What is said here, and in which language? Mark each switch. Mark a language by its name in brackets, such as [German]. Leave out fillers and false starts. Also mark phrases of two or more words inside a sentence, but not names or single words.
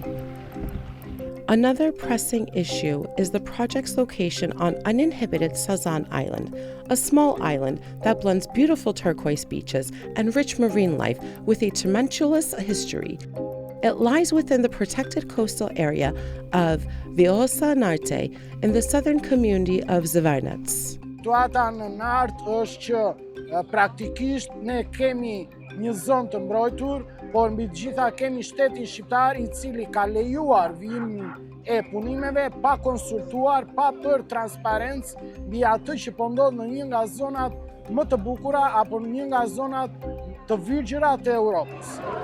[English] Another pressing issue is the project's location on uninhibited Sazan Island, a small island that blends beautiful turquoise beaches and rich marine life with a tumultuous history. It lies within the protected coastal area of Vjosa Narte in the southern community of Zvarnac. [Albanian] Situata në Nart është që praktikisht ne kemi një zonë të mbrojtur, por mbi të gjitha kemi shtetin shqiptar I cili ka lejuar vijimin e punimeve pa konsultuar, pa për transparencë mbi atë që po ndodh në një nga zonat më të bukura apo në një nga zonat të virgjëra të Europës.